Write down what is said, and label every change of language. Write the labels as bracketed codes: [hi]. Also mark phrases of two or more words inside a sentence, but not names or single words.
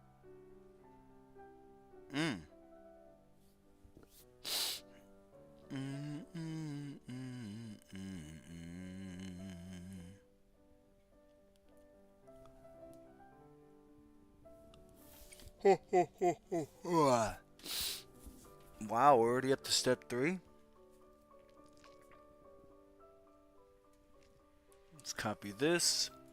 [en] Mm. Mm, mm, mm, mm, mm. Ho, ho, ho, ho. Ah. Wow, we're already up to step 3. Let's copy this.